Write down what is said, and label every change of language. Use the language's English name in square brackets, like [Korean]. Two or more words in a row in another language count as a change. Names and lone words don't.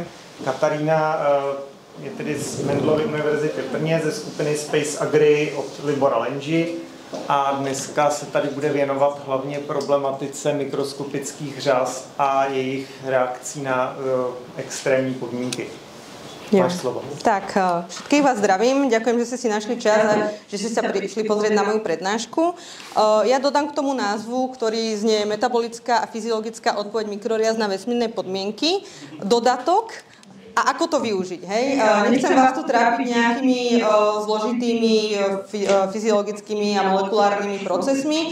[Czech] Katarína je tedy z Mendelovy univerzity v Brně ze skupiny Space Agri od Libora Lenži a dneska se tady bude věnovat hlavně problematice mikroskopických řas a jejich reakcí na extrémní podmínky. Máš slovo. [Slovak] Tak, všetkých vás zdravím. Ďakujem, že ste si našli čas a že ste sa prišli pozrieť na moju prednášku. Ja dodám k tomu názvu, ktorý znie Metabolická a fyziologická odpoveď mikroriaz na vesmírne podmienky. Dodatok. A ako to využiť, hej? Nechcem vás tu trápiť nejakými zložitými fyziologickými a molekulárnymi procesmi.